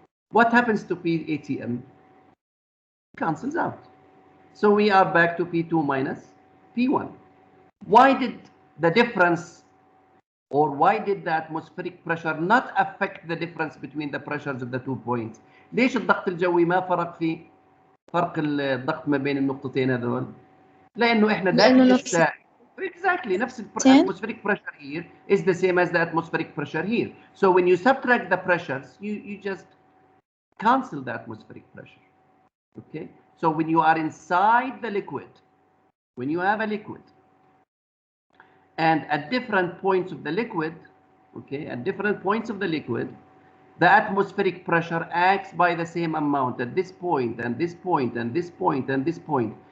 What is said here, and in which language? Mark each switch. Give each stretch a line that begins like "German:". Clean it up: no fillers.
English: What happens to ATM? Cancels out. So we are back to P2 minus P1. Why did the difference, or why did the atmospheric pressure not affect the difference between the pressures of the 2 points?
Arabic: ليش الضغط الجوي ما فرق في فرق الضغط ما بين النقطتين هذول؟ لأنه إحنا داخل السائل.
English: Exactly, نفس atmospheric pressure here is the same as the atmospheric pressure here. So when you subtract the pressures, you just cancel the atmospheric pressure. Okay? So when you are inside the liquid, when you have a liquid, and at different points of the liquid, okay, at different points of the liquid, the atmospheric pressure acts by the same amount at this point and this point and this point and this point.